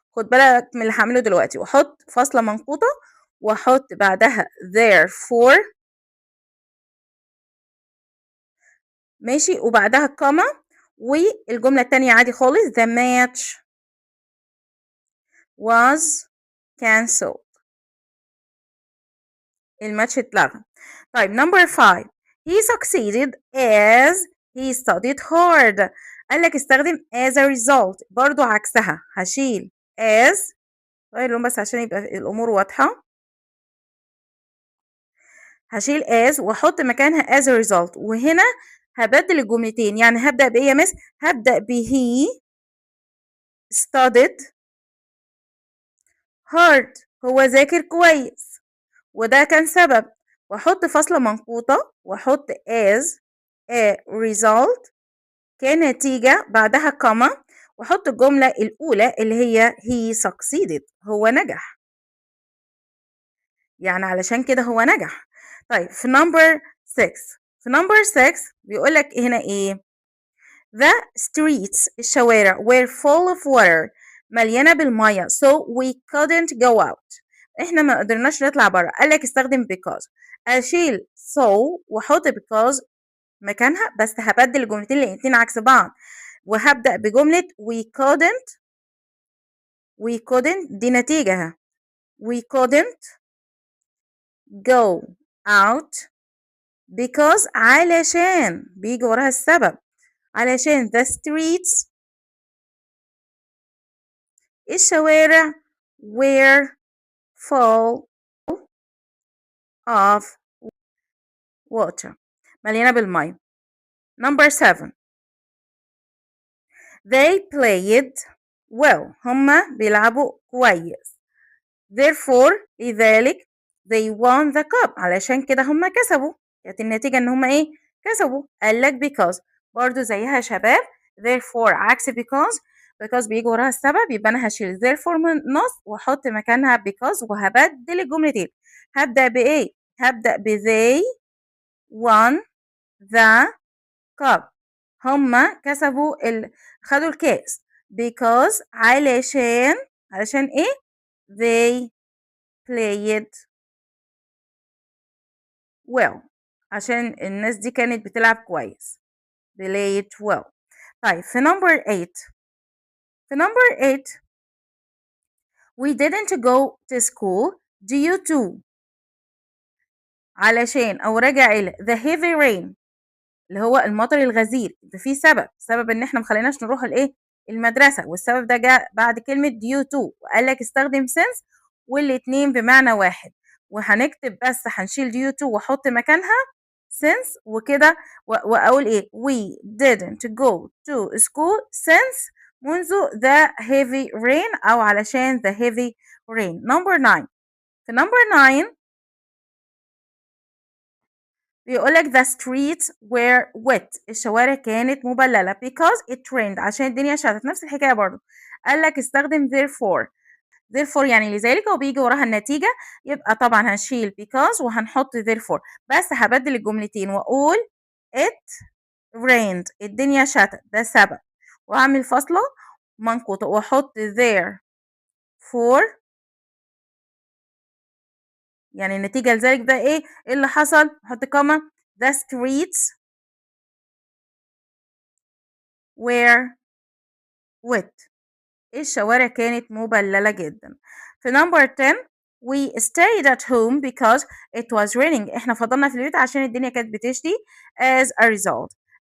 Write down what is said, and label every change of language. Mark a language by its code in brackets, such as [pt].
[ar] خد بالك من اللي هعمله دلوقتي واحط فاصله منقوطه واحط بعدها therefore ماشي وبعدها كوما والجمله التانية عادي خالص [en] the match was cancelled [ar] الماتش اتلغى. [en] طيب number 5 he succeeded as he studied hard. [ar] قالك استخدم as a result برضو عكسها هشيل as غير اللون بس عشان يبقى الأمور واضحة. هشيل as واحط مكانها as a result وهنا هبدل الجملتين يعني هبدأ بإيه يا مس؟ هبدأ ب [en] he studied [ar] hard هو ذاكر كويس وده كان سبب واحط فاصلة منقوطة واحط as a result كنتيجة بعدها كوما واحط الجملة الأولى اللي هي [en] he succeeded [ar] هو نجح يعني علشان كده هو نجح. طيب في number 6 في number 6 بيقول لك هنا إيه؟ [en] The streets الشوارع were full of water [ar] مليانة بالمية [en] so we couldn't go out. [ar] احنا ما قدرناش نطلع بره. قال لك استخدم because. أشيل so وأحط because مكانها، بس هبدل الجملتين الاتنين عكس بعض وهبدأ بجملة we [en] couldn't [ar] دي نتيجة [en] we couldn't go out because [ar] علشان بيجي وراها السبب علشان [en] the streets الشوارع were full of water [ar] مليانة بالمية. [en] number 7 they played well هما بيلعبوا كويس therefore لذلك they won the cup علشان كده هما كسبوا. [ar] كانت النتيجة ان هما ايه؟ كسبوا. قالك because برضو زيها يا شباب therefore عكس because بيجي وراها السبب يبقى انا هشيل therefore من النص واحط مكانها because وهبدل الجملتين. هبدأ بايه؟ هبدأ ب [en] they won the cup [ar] هما كسبوا خدوا الكاس because علشان ايه؟ [en] they played well [ar] عشان الناس دي كانت بتلعب كويس played well. [en] طيب في number 8 we didn't go to school due to [ar] علشان أو راجع إلى [en] the heavy rain [ar] اللي هو المطر الغزير. في سبب إن إحنا مخليناش نروح المدرسة والسبب ده جاء بعد كلمة due to وقال لك استخدم since والاتنين بمعنى واحد وهنكتب بس هنشيل due to وأحط مكانها since وكده وأقول إيه [en] we didn't go to school since [ar] منذ [en] the heavy rain [ar] أو علشان the heavy rain. [en] number 9 في number 9 بيقولك the streets were wet [ar] الشوارع كانت مبللة [en] because it rained [ar] عشان الدنيا شتت. نفس الحكاية برضو قالك استخدم therefore يعني لذلك وبيجي وراها النتيجة يبقى طبعا هنشيل because وهنحط therefore بس هبدل الجملتين وأقول [en] it rained [ar] الدنيا شتت ده سبب وأعمل فاصلة منقوطة وأحط therefore يعني النتيجة لذلك بقى إيه اللي حصل؟ أحط كوما [en] the streets were wet [ar] الشوارع كانت مبللة جدا. [en] في number 10 we stayed at home because it was raining [ar] احنا فضلنا في البيت عشان الدنيا كانت بتشتي [en] as a result.